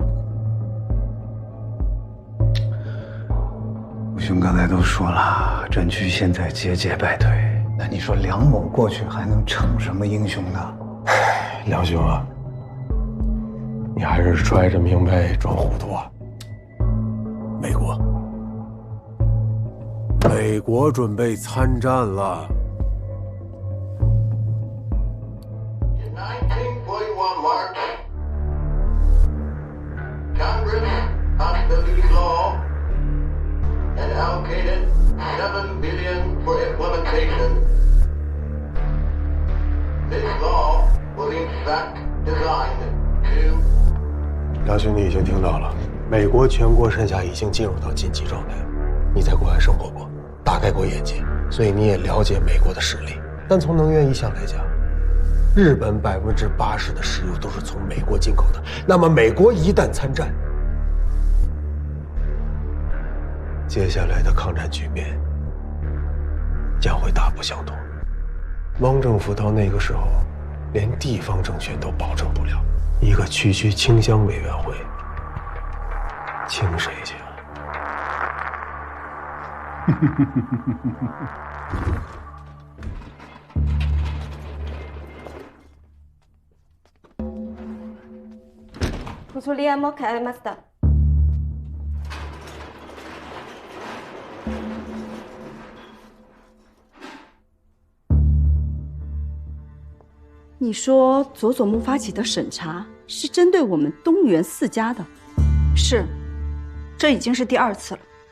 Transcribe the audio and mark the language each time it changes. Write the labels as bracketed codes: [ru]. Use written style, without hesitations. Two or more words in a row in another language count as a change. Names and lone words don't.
[zh] 吴兄刚才都说了，战区现在节节败退，那你说梁某过去还能逞什么英雄呢？梁兄啊，你还是揣着明白装糊涂啊。美国准备参战了。 [en] Congress passed the new law and allocated $7 billion for implementation. This law was in fact designed to. [zh] 梁兄，你已经听到了，美国全国上下已经进入到紧急状态。你在国外生活过，大开过眼界，所以你也了解美国的实力。但从能源一项来讲，日本80%的石油都是从美国进口的。那么美国一旦参战，接下来的抗战局面将会大不相同。汪政府到那个时候，连地方政权都保证不了，一个区区清乡委员会，清谁去啊？ [ja] こちらも買いました。 [zh] 你说佐佐木发起的审查是针对我们东原4家的？是，这已经是第2次了。